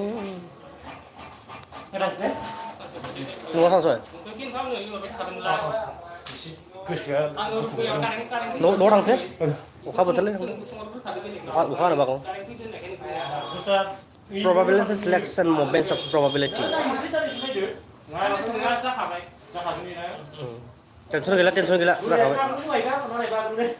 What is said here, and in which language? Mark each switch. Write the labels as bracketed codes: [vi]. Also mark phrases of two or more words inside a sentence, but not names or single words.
[brx] न'आव थांसै न'आव थांसै अखा बोथोरलै अखा हानो बागौ [en] probability selection moments of probability [brx] टेनसन गैला जाखाबाय